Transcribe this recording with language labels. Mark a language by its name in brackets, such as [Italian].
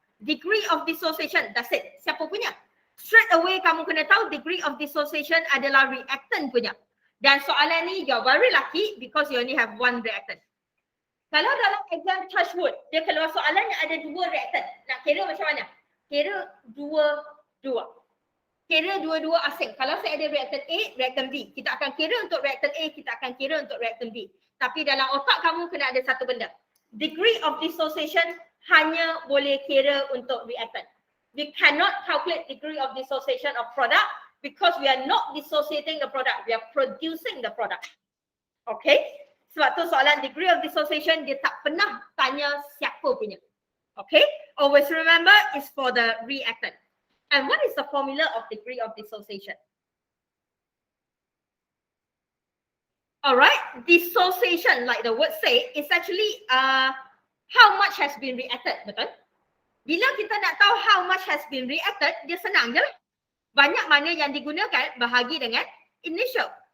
[English] Degree of dissociation, that's it. [Malay] Siapa punya? [English] Straight away [Malay] kamu kena tahu degree of dissociation adalah reactant punya. Dan soalan ni [English] you're very lucky because you only have one reactant. [Malay] Kalau dalam exam [English] touch wood, [Malay] dia keluar soalan yang ada dua reactant. Nak kira macam mana? Kira dua-dua. Kira dua-dua asing. Kalau saya ada reactant A, reactant B. Kita akan kira untuk reactant A, kita akan kira untuk reactant B. Tapi dalam otak kamu kena ada satu benda. Degree of dissociation hanya boleh kira untuk reactant. [English] We cannot calculate degree of dissociation of product because we are not dissociating the product, we are producing the product. Okay? [Malay] Sebab tu soalan degree of dissociation dia tak pernah tanya siapa punya. Okay? [English] Always remember it's for the reactant. And what is the formula of degree of dissociation? Alright, dissociation like the word say is actually how much has been reacted, [Malay] betul? Bila kita nak tahu [English] how much has been reacted, [Malay] dia senang je lah. Banyak mana yang digunakan bahagi dengan initial.